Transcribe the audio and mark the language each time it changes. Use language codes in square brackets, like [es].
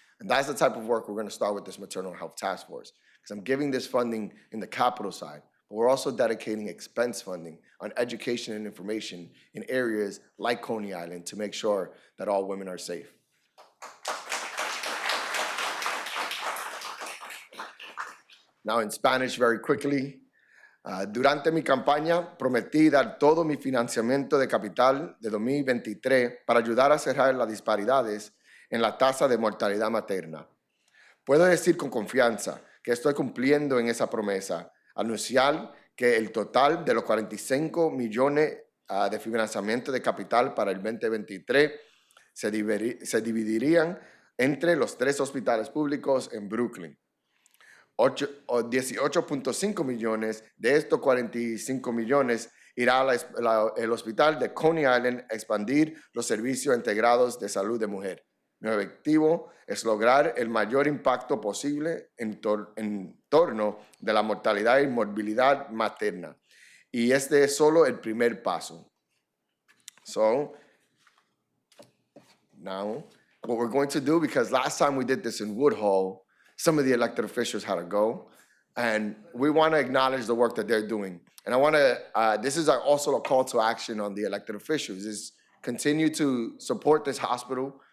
[en] And that's the type of work we're gonna start with this maternal health task force, because I'm giving this funding in the capital side, but we're also dedicating expense funding on education and information in areas like Coney Island to make sure that all women are safe. Now in Spanish, very quickly. [es] Durante mi campaña prometí dar todo mi financiamiento de capital de 2023 para ayudar a cerrar las disparidades en la tasa de mortalidad materna. Puedo decir con confianza que estoy cumpliendo en esa promesa, anunciar que el total de los 45 millones de financiamiento de capital para el 2023 se dividirían entre los 3 hospitales públicos en Brooklyn. 18.5 millones de estos 45 millones irá al hospital de Coney Island a expandir los servicios integrados de salud de mujer. Mi objetivo es lograr el mayor impacto posible en torno de la mortalidad y morbilidad materna. Y este es solo el primer paso. [en] So, now, what we're going to do, because last time we did this in Woodhull, some of the elected officials had to go, and we want to acknowledge the work that they're doing. And I want to, this is also a call to action on the elected officials, is continue to support this hospital,